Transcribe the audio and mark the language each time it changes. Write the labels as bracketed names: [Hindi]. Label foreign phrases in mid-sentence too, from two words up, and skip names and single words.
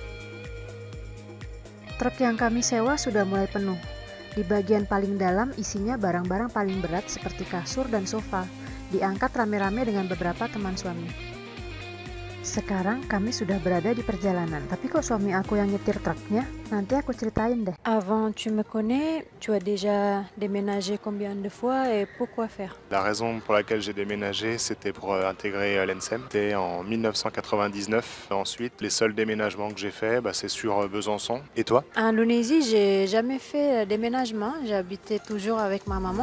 [Indonesian] Truk yang kami sewa sudah mulai penuh. Di bagian paling dalam isinya barang-barang paling berat seperti kasur dan sofa. Diangkat rame-rame dengan beberapa teman suami. Sekarang kami sudah berada di perjalanan, tapi kok suami aku yang nyetir truknya? Nanti aku ceritain deh. [French] Avant, tu me connais, tu as déjà déménagé combien de fois et pourquoi faire? La raison pour laquelle j'ai déménagé, c'était pour intégrer l'ENSEM. C'était en 1999. Ensuite, les seuls déménagements que j'ai faits, c'est sur Besançon. Et toi? En Indonésie, j'ai jamais fait déménagement. J'habitais toujours avec ma maman.